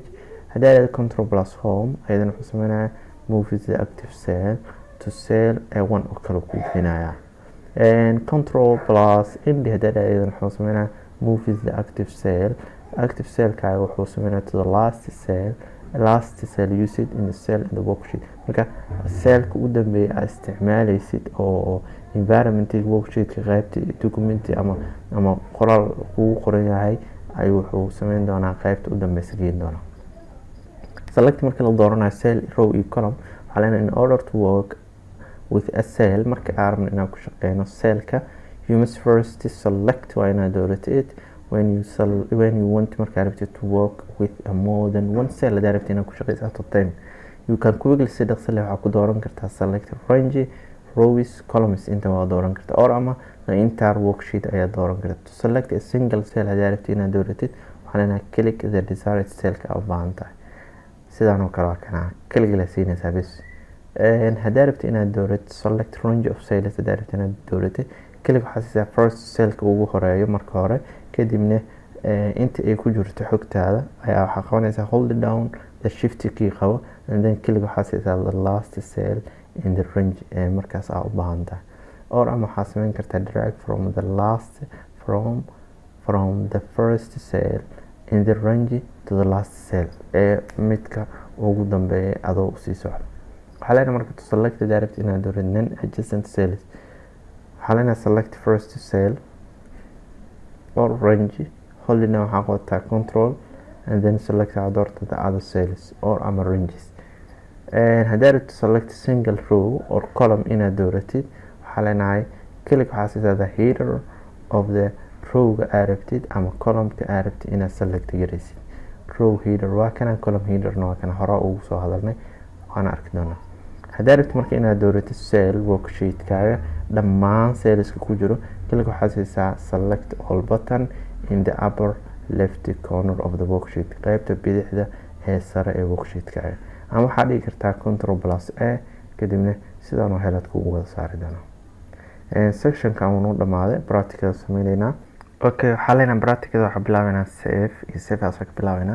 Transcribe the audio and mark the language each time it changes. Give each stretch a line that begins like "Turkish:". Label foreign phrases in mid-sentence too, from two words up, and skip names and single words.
Somali: hadaa dhahdid
English: control plus home
Somali: ayadana wuxuu sameynaya
English: move the active cell to cell a1
Somali: oo kale ku geenaya.
English: control plus indi
Somali: hadaa dhahdid ayadana wuxuu sameynaya
English: move the active cellkaaga
Somali: wuxuu sameynaya
English: to the last cell used in the cell in the worksheet.
Somali: marka cellka u dambeeya aad isticmaalaysid oo environmentiga worksheetka qaybta documenti ama qoraal kugu qoran yahay ayuu wuxuu sameyn doonaa qaybta u dambeysa geen doonaa.
English: select
Somali: marka la dooranayo cell, row iyo column waxaa leenahay
English: in order to work with a cell
Somali: marka aan rabno inaan ku shaqeyno cellka
English: you must first select
Somali: waa inaad dooratid
English: when you want
Somali: markaa rabtid
English: to work with a more than one cell
Somali: hadaa rabtid inaad ku shaqeyso
English: at a time. you can quickly
Somali: si dhaqso leh waxaa ku dooran kartaa
English: select range, rows, columns
Somali: inta waa dooran kartaa, or ama
English: the entire worksheet
Somali: ayaa dooran kartaa.
English: To select a single cell
Somali: haddii rabtid inaad dooratid waxaa leenahay
English: click the desired cell-ka
Somali: aad u baahan tahay. sidaan oo kale waa kana kaliya la siinaysaa bas. haddii rabtid inaad dooratid
English: select range of cells
Somali: haddii rabtid inaad dooratid kaliya waxaa siisaa
English: first cell-ka
Somali: ugu horeeyo marka hore kadibna inta ay ku jirto xogtaada ayaa waxaa qabanaysaa
English: hold down the shift key
Somali: qabo
English: and then
Somali: kaliya waxaa siisaa
English: the last cell in the range
Somali: markaas aad u baahan tahay.
English: or
Somali: ama waxaa samayn kartaa
English: drag from the last from the first cell in the range to the last cell
Somali: midka ugu dambeeya adoo sii socdo. waxaa leenahay marka
English: to select the direct
Somali: inaad dooratid
English: non adjacent cells
Somali: waxaa leenahay
English: select first cell or range holding down
Somali: waxaa qabataa
English: control and then select
Somali: aad doorta
English: the other cells or ama ranges.
Somali: haddii rabtid
English: select single row or column
Somali: inaad dooratid waxaa leenahay click waxaa siisaa
English: the header of the rowga
Somali: aad rabtid ama column-ka aad rabtid inaad select garaysid.
English: row header
Somali: waa kana
English: column headerna
Somali: waa kana hore ugu soo hadalnay waana arki doonaa. haddii rabtid marka inaad dooratid cell worksheet-kaaga dhammaan cellska ku jiro click waxaa siisaa
English: select all button in the upper left corner of the worksheet
Somali: qaybta bidixda ee sare ee worksheet-kaaga ama waxaa dhigi kartaa
English: control plus a
Somali: kadibna sidaan oo helad kugu wada saari doona. sectionka aanu dhamaaday practical sameynayna. okay waxaa leenahay practical waxaa bilaabaynaa save iyo save as ka bilaabaynaa.